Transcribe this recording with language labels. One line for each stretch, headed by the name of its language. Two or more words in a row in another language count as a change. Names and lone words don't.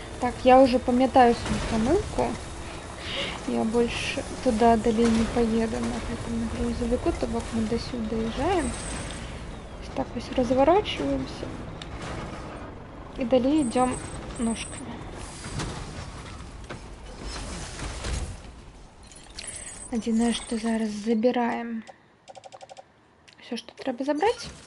Russian: Так, я уже
Belarusian: памятаю свою помылку.
Russian: Я больше туда далее не поеду на этом грузовику,
Belarusian: то бок
Russian: мы до сюда доезжаем. Так вот разворачиваемся. И далее идем ножками.
Belarusian: Адзінае, што зараз
Russian: забираем все, что трэба забрать.